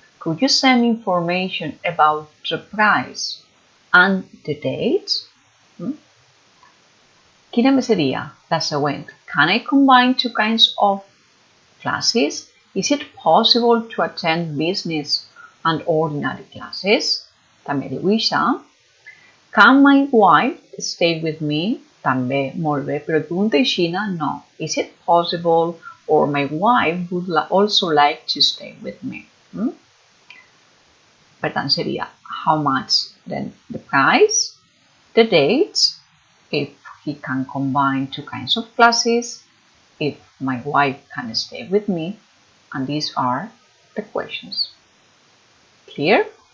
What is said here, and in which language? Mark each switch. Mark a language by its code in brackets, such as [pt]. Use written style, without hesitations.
[en] Could you send information about the price and the dates? [ca] Quina més seria? La següent. [en] Can I combine two kinds of classes? Is it possible to attend business and ordinary classes? [ca] També diu això. [en] Can my wife stay with me? [ca] També, molt bé, però pregunta aixina, no. [en] Is it possible or my wife would also like to stay with me? [ca] Per tant, seria [en] how much, then the price, the dates, if he can combine two kinds of classes, if my wife can stay with me, and these are the questions. Clear?